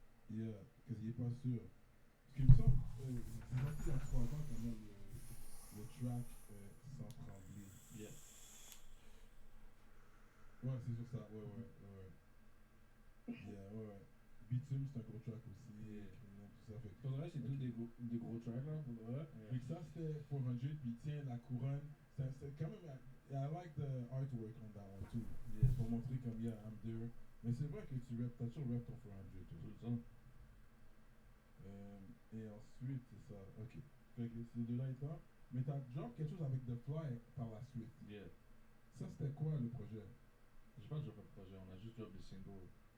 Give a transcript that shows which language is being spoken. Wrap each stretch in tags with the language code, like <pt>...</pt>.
<en>Yeah,</en> <fr>parce qu'il est pas sûr. Parce qu'il me semble. C'est sorti il y a 3 ans quand même, le track Sans Trembler.</fr> <en>Yeah.</en> <fr>Ouais, c'est sur ça. Ouais.</fr> <en>Yeah,</en> <fr>ouais. Bitume, c'est un gros track aussi.</fr> <en>Yeah.</en> <fr>Criminel, tout ça. Fait que- Pour le reste, c'est tous des gros tracks là. Pour le reste. Fait que ça, c'était 400, puis tiens, la couronne. C'est quand même.</fr> <en>I like the artwork on that one too. Yeah.</en> <fr>Pour montrer comme,</fr> <en>yeah, I'm there.</en> <fr>Mais c'est vrai que tu rap, t'as toujours rap ton 400. Tout toi. le temps. Et ensuite, c'est ça. Ok. Fait que ces deux-là étant. Mais t'as drop quelque chose avec The Fly par la suite.</fr> <en>Yeah.</en> <fr>Ça, c'était quoi le projet? J'ai pas drop un projet, on a juste drop des singles.</fr>